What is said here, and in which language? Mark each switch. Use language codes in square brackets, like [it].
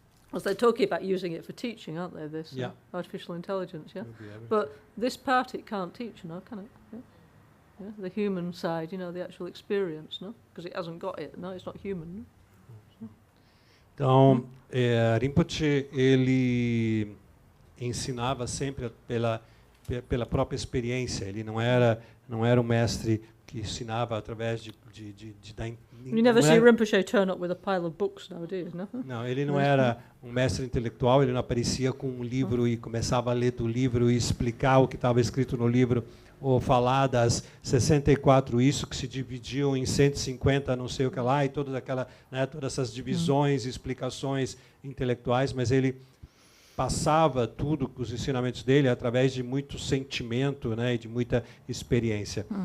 [en] Well, they're talking about using it for teaching, aren't they, this artificial intelligence, yeah? But this part it can't teach, you know, can it? Yeah? Yeah? The human side, you know, the actual experience, no? Because it hasn't got it, no? It's not human, no? [pt] Então, Rinpoche, ele ensinava sempre pela própria experiência. Ele não era um mestre que ensinava através de dar... [en] You never see Rinpoche turn up with a pile of books nowadays, no? [pt] Não, ele não era um mestre intelectual, ele não aparecia com um livro e começava a ler do livro e explicar o que estava escrito no livro, ou falar das 64 isso que se dividiam em 150 não sei o que lá, e todas essas divisões, explicações intelectuais, mas ele passava tudo, os ensinamentos dele, através de muito sentimento, né, e de muita experiência.